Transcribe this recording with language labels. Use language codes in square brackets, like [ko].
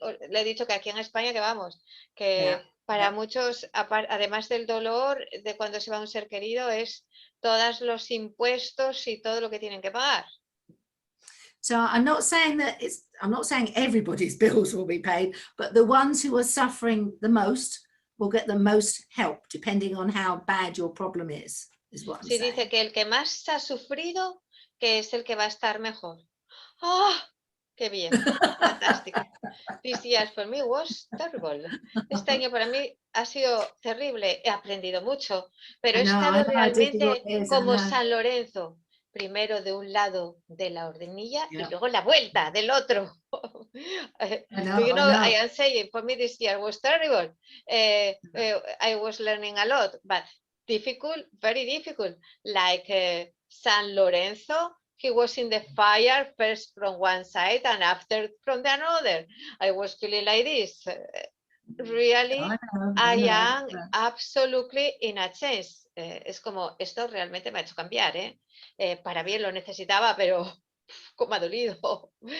[es] Le he dicho que aquí en España que vamos, que para muchos, además del dolor de cuando se va un ser querido, es todos los impuestos y todo lo que tienen que pagar. [en] So I'm not saying everybody's bills will be paid, but the ones who are suffering the most will get the most help, depending on how bad your problem is what I'm saying. [es] Dice que el que más ha sufrido, que es el que va a estar mejor. ¡Oh! ¡Qué bien! Fantástico. [en] This year for me was terrible. [es] Este año para mí ha sido terrible. He aprendido mucho, pero he estado realmente como San Lorenzo. Primero de un lado de la ordenilla y luego la vuelta del otro. [en] I am saying, for me this year was terrible. I was learning a lot, but difficult, very difficult. Like San Lorenzo, he was in the fire first from one side and after from the another. I was feeling like this. Really, I am absolutely in a change. [es] Es como, esto realmente me ha hecho cambiar, para bien lo necesitaba, pero como ha dolido.